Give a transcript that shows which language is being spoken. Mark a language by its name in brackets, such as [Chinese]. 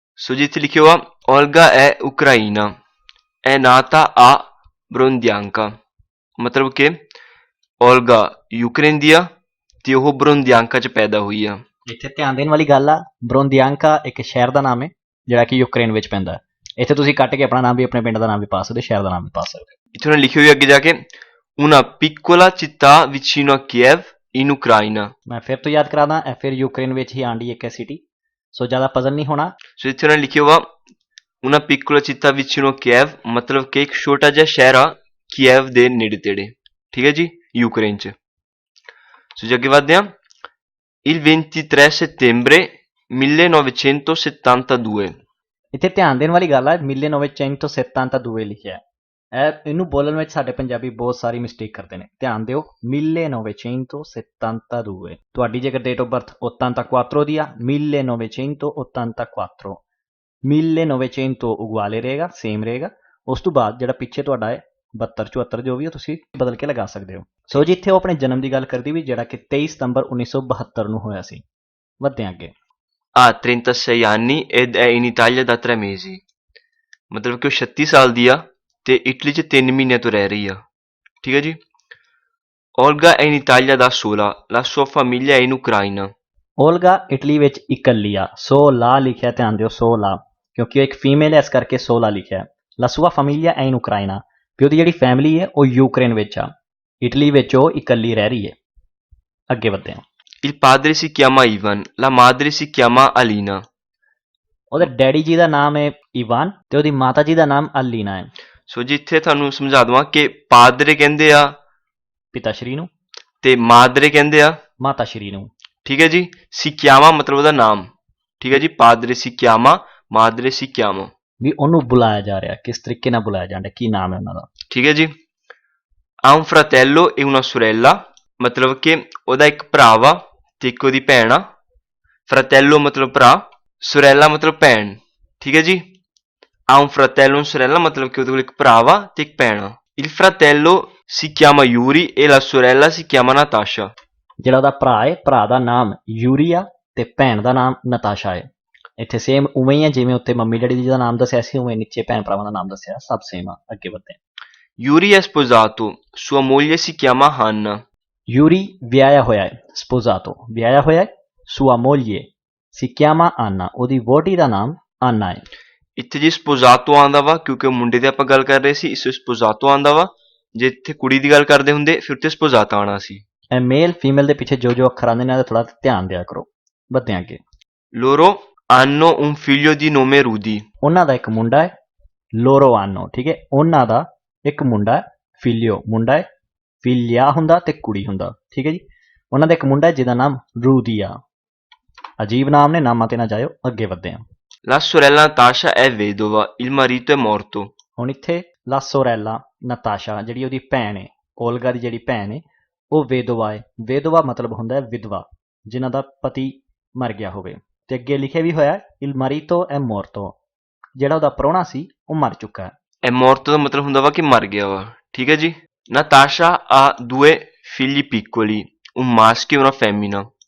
[Punjabi] ਸੋ ਜੀ ਇੱਥੇ ਲਿਖਿਆ ਹੋਆ Olga [Italian] è ucraina, è nata a Brondianka। [Punjabi] ਮਤਲਬ ਕਿ ਓਲਗਾ ਯੂਕਰੇਨ ਦੀ ਆ ਤੇ ਉਹ ਬਰੋਂਦਿਆਂਕਾ ਚ ਪੈਦਾ ਹੋਈ ਆ। ਇੱਥੇ ਧਿਆਨ ਦੇਣ ਵਾਲੀ ਗੱਲ ਆ, ਬਰੋਂਦਿਆਂਕਾ ਇੱਕ ਸ਼ਹਿਰ ਦਾ ਨਾਮ ਹੈ ਜਿਹੜਾ ਕਿ ਯੂਕਰੇਨ ਵਿੱਚ ਪੈਂਦਾ ਹੈ। ਇੱਥੇ ਤੁਸੀਂ ਕੱਟ ਕੇ ਆਪਣਾ ਨਾਮ ਵੀ, ਆਪਣੇ ਪਿੰਡ ਦਾ ਨਾਮ ਵੀ ਪਾ ਸਕਦੇ, ਸ਼ਹਿਰ ਦਾ ਨਾਮ ਵੀ ਪਾ ਸਕਦੇ। ਇੱਥੇ ਉਹਨੇ ਲਿਖੀ ਹੋਈ ਅੱਗੇ ਜਾ ਕੇ [Italian] una piccola città vicino a Kiev in Ucraina। [Punjabi] ਮੈਂ ਫਿਰ ਤੋਂ ਯਾਦ ਕਰਾਦਾ, ਇਹ ਫਿਰ ਯੂਕਰੇਨ ਵਿੱਚ ਹੀ ਆਂਦੀ ਇੱਕ ਸਿਟੀ। ਸੋ ਜ਼ਿਆਦਾ ਪਜ਼ਲ ਨਹੀਂ ਹੋਣਾ। ਸੋ ਇੱਥੇ ਉਹਨੇ ਲਿਖਿਆ ਹੋਇਆ [Italian] una piccola città vicino a Kiev, [Punjabi] ਮਤਲਬ ਕਿ ਇੱਕ ਛੋਟਾ ਜਿਹਾ ਸ਼ਹਿਰ ਆ ਕੀਵ ਦੇ ਨੇੜੇ ਤੇੜੇ। ਠੀਕ ਹੈ ਜੀ, ਯੂਕਰੇਨ ਚ। ਸੋ ਜੀ ਅੱਗੇ ਵੱਧਦੇ ਹਾਂ। [Italian] Il 23 settembre 1972। [Punjabi] ਇੱਥੇ ਧਿਆਨ ਦੇਣ ਵਾਲੀ ਗੱਲ ਹੈ, 1972 ਲਿਖਿਆ ਹੈ। ਇਹਨੂੰ ਬੋਲਣ ਵਿੱਚ ਸਾਡੇ ਪੰਜਾਬੀ ਬਹੁਤ ਸਾਰੀ ਮਿਸਟੇਕ ਕਰਦੇ ਨੇ, ਧਿਆਨ ਦਿਓ। 1972। ਤੁਹਾਡੀ ਜੇਕਰ ਡੇਟ ਆਫ ਬਰਥ 84 ਦੀ ਆ, 1984। 1900 ਉਗਵਾਲੇ ਰਹੇਗਾ, ਸੇਮ ਰਹੇਗਾ। ਉਸ ਤੋਂ ਬਾਅਦ ਜਿਹੜਾ ਪਿੱਛੇ ਤੁਹਾਡਾ ਹੈ 72 74 ਜੋ ਵੀ, ਤੁਸੀਂ ਬਦਲ ਕੇ ਲਗਾ ਸਕਦੇ ਹੋ। ਸੋ ਜੀ ਇੱਥੇ ਉਹ ਆਪਣੇ ਜਨਮ ਦੀ ਗੱਲ ਕਰਦੀ ਵੀ, ਜਿਹੜਾ ਕਿ 23 ਸਤੰਬਰ 1972 ਨੂੰ ਹੋਇਆ ਸੀ। ਵੱਧਦੇ ਅੱਗੇ। [Italian] Ha 36 anni ed è in Italia da 3 mesi। [Punjabi] ਮਤਲਬ ਕਿ ਉਹ 36 ਸਾਲ ਦੀ ਆ ਤੇ ਇਟਲੀ 'ਚ 3 ਮਹੀਨਿਆਂ ਤੋਂ ਰਹਿ ਰਹੀ ਆ। ਠੀਕ ਹੈ ਜੀ। [Italian] Olga è in Italia da sola, la sua famiglia è in Ucraina। [Punjabi] Olga Italy ਵਿੱਚ ਇਕੱਲੀ ਆ। ਸੋ ਲਾ ਲਿਖਿਆ, ਧਿਆਨ ਦਿਓ, ਸੋ ਲਾ, ਕਿਉਂਕਿ ਉਹ ਇੱਕ ਫੀਮੇਲ ਹੈ, ਇਸ ਕਰਕੇ ਸੋ ਲਾ ਲਿਖਿਆ। ਲਾ ਸੂਆ ਫੈਮਿਲੀਆ ਐ ਇਨ ਉਕਰਾਈਨਾ, ਵੀ ਉਹਦੀ ਜਿਹੜੀ ਫੈਮਿਲੀ ਹੈ ਉਹ ਯੂਕਰੇਨ ਵਿੱਚ ਆ, ਇਟਲੀ ਵਿੱਚ ਉਹ ਇਕੱਲੀ ਰਹਿ ਰਹੀ ਹੈ। ਅੱਗੇ ਵਧਦੇ ਹਾਂ। [Italian] Il padre si chiama Ivan, la madre si chiama Alina। [Punjabi] ਉਹਦੇ ਡੈਡੀ ਜੀ ਦਾ ਨਾਮ ਹੈ ਇਵਾਨ ਤੇ ਉਹਦੀ ਮਾਤਾ ਜੀ ਦਾ ਨਾਮ ਅਲੀਨਾ ਹੈ। ਸੋ ਜੀ ਇੱਥੇ ਤੁਹਾਨੂੰ ਸਮਝਾ ਦਵਾਂ ਕਿ ਪਾਦਰੇ ਕਹਿੰਦੇ ਆ ਪਿਤਾ ਸ਼੍ਰੀ ਨੂੰ ਤੇ ਮਾਦਰੇ ਕਹਿੰਦੇ ਆ ਮਾਤਾ ਸ਼੍ਰੀ ਨੂੰ। ਠੀਕ ਹੈ ਜੀ। ਸਿਕਿਆਮਾ ਮਤਲਬ ਉਹਦਾ ਨਾਮ। ਠੀਕ ਹੈ ਜੀ। ਪਾਦਰੇ ਸਿਕਿਆਮਾ, ਮਾਦਰੇ ਸਿਕਿਆਮਾ, ਵੀ ਉਹਨੂੰ ਬੁਲਾਇਆ ਜਾ ਰਿਹਾ, ਕਿਸ ਤਰੀਕੇ ਨਾਲ ਬੁਲਾਇਆ ਜਾਂਦਾ, ਕੀ ਨਾਮ ਹੈ ਉਹਨਾਂ ਦਾ। ਠੀਕ ਹੈ ਜੀ। [Italian] Ha un fratello e una sorella, [Punjabi] ਮਤਲਬ ਕਿ ਉਹਦਾ ਇੱਕ ਭਰਾ ਵਾ ਤੇ ਇੱਕ ਉਹਦੀ ਭੈਣ ਆ। ਫਰਾਤੈਲੋ ਮਤਲਬ ਭਰਾ, ਸੋਰੈਲਾ ਮਤਲਬ ਭੈਣ। ਠੀਕ ਹੈ ਜੀ। [Italian] Ha un fratello e una sorella [Punjabi] ਮਤਲਬ ਕਿ ਉਹਦੇ ਕੋਲ ਇੱਕ ਭਰਾ ਵਾ ਤੇ ਇੱਕ ਭੈਣ ਆ। [Italian] Il fratello si chiama Yuri e la sorella si chiama Natasha। [Punjabi] ਜਿਹੜਾ ਉਹਦਾ ਭਰਾ ਹੈ, ਭਰਾ ਦਾ ਨਾਮ ਯੂਰੀ ਆ ਤੇ ਭੈਣ ਦਾ ਨਾਮ ਨਤਾਸ਼ਾ ਹੈ। ਇੱਥੇ ਸੇਮ ਉਵੇਂ ਹੀ ਹੈ, ਜਿਵੇਂ ਉੱਤੇ ਮੰਮੀ ਡੈਡੀ ਜੀ ਦਾ ਨਾਮ ਦੱਸਿਆ ਸੀ, ਉਵੇਂ ਨੀਚੇ ਭੈਣ ਭਰਾਵਾਂ ਦਾ ਨਾਮ ਦੱਸਿਆ, ਸਭ ਸੇਮ ਆ। ਅੱਗੇ ਵਧਦੇ ਹਾਂ। [Italian] Yuri è sposato, sua moglie si chiama Hanna। [Punjabi] ਯੂਰੀ ਵਿਆਹਿਆ ਹੋਇਆ ਹੈ, ਸਪੋਜ਼ਾਤੋ ਵਿਆਹਿਆ ਹੋਇਆ ਹੈ। ਸੂਆ ਮੋਲੀਏ ਸੀ chiama ਆਨਾ, ਉਹਦੀ ਵੋਟੀ ਦਾ ਨਾਮ ਆਨਾ ਹੈ। ਇੱਥੇ ਜੀ ਸਪੋਜ਼ਾਤੋ ਆਉਂਦਾ ਵਾ ਕਿਉਂਕਿ ਮੁੰਡੇ ਦੀ ਆਪਾਂ ਗੱਲ ਕਰ ਰਹੇ ਸੀ, ਇਸ ਸਪੋਜ਼ਾਤੋ ਆਉਂਦਾ ਵਾ। ਜੇ ਇੱਥੇ ਕੁੜੀ ਦੀ ਗੱਲ ਕਰਦੇ ਹੁੰਦੇ ਫਿਰ ਉੱਥੇ ਸਪੋਜ਼ਾਤਾ ਆਉਣਾ ਸੀ। ਇਹ ਮੇਲ ਫੀਮੇਲ ਦੇ ਪਿੱਛੇ ਜੋ ਜੋ ਅੱਖਰ ਆਉਂਦੇ ਨੇ, ਥੋੜਾ ਧਿਆਨ ਦਿਆ ਕਰੋ। ਵਧਦੇ ਅੱਗੇ। [Italian] Loro hanno un figlio di nome Rudy। [Punjabi] ਉਹਨਾਂ ਦਾ ਇੱਕ ਮੁੰਡਾ ਹੈ, ਲੋਰੋ ਆਨੋ। ਠੀਕ ਹੈ, ਉਹਨਾਂ ਦਾ ਇੱਕ ਮੁੰਡਾ ਹੈ, ਫਿਲੀਓ ਮੁੰਡਾ ਹੈ, ਫਿਲਿਆ ਹੁੰਦਾ ਤੇ ਕੁੜੀ ਹੁੰਦਾ। ਠੀਕ ਹੈ ਜੀ। ਉਹਨਾਂ ਦਾ ਇੱਕ ਮੁੰਡਾ ਹੈ ਜਿਹਦਾ ਨਾਮ ਰੂਦੀ ਆ। ਅਜੀਬ ਨਾਮ ਨੇ, ਨਾਮਾਂ ਤੇ ਨਾ ਜਾਇਓ। ਅੱਗੇ ਵਧਦੇ ਹਾਂ। [Italian] La sorella Natasha è vedova, il marito è morto। [Punjabi] ਹੁਣ ਇੱਥੇ ਲਾ ਸੋਰੈਲਾ ਨਤਾਸ਼ਾ, ਜਿਹੜੀ ਉਹਦੀ ਭੈਣ ਹੈ, ਓਲਗਾ ਦੀ ਜਿਹੜੀ ਭੈਣ ਹੈ, ਉਹ ਵੇਦੋਵਾ ਹੈ। ਵੇਦੋਵਾ ਮਤਲਬ ਹੁੰਦਾ ਹੈ ਵਿਧਵਾ, ਜਿਨ੍ਹਾਂ ਦਾ ਪਤੀ ਮਰ ਗਿਆ ਹੋਵੇ। ਤੇ ਅੱਗੇ ਲਿਖਿਆ ਵੀ ਹੋਇਆ ਇਲ ਮਾਰੀਤੋ ਐ ਮੋਰਤੋ, ਜਿਹੜਾ ਉਹਦਾ ਪ੍ਰਾਹੁਣਾ ਸੀ ਉਹ ਮਰ ਚੁੱਕਾ ਹੈ। È morto ਦਾ ਮਤਲਬ ਹੁੰਦਾ ਵਾ ਕਿ ਮਰ ਗਿਆ ਵਾ। ਠੀਕ ਹੈ ਜੀ। [Italian] Natasha ha 2 figli piccoli, un maschio e una femmina।